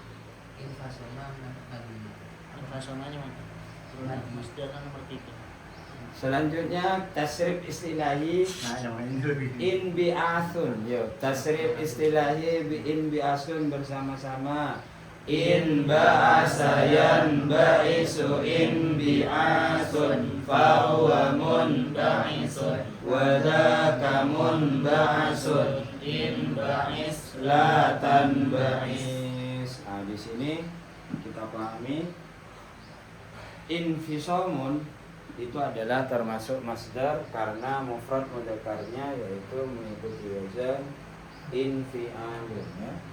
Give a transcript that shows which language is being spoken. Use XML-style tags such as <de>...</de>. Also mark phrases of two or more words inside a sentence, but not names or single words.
<id>Infasoma Infasomanya mana? Masdar kan nomor 3. Selanjutnya</id> <ar>تصريف اصطلاحي انبعاث.</ar> <id>Yo,</id> <ar>تصريف اصطلاحي انبعاث</ar> <id>bersama-sama.</id> <ar>انبعث ينبعث انبعاث فهو منبعث وذاك منبعث انبعث لا تنبعث.</ar> <id>Nah, di sini kita pahami infisomun itu adalah termasuk masdar karena</id> <ar>مفرد مذكر</ar> <id>yaitu mengikuti</id> <ar>وزن انفعال</ar> <id>ya.</id>